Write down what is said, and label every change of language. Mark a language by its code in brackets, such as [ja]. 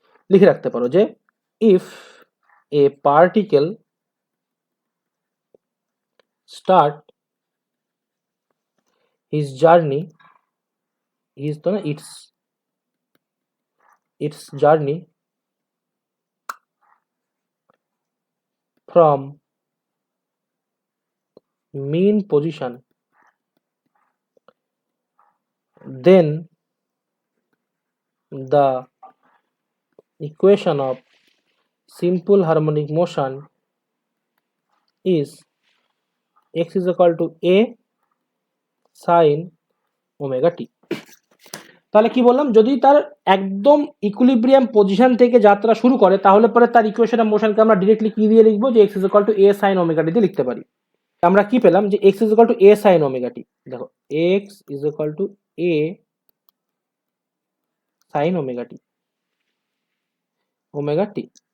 [bn] লিখে রাখতে পারো যে [en] If a particle start his journey, his তো না its journey from mean position, then the equation of simple harmonic motion is x is equal to a sin omega t. [bn] তাহলে কি বললাম, যদি তার একদম ইকুইলিব্রিয়াম পজিশন থেকে যাত্রা শুরু করে তাহলে পরে তার ইকুয়েশন অফ মোশনকে আমরা ডিরেক্টলি কি দিয়ে লিখবো, যে x is equal to a sin omega t দিয়ে লিখতে পারি। আমরা কি পেলাম, যে x is equal to a sin omega t। দেখো x is equal to a sin omega t, omega t.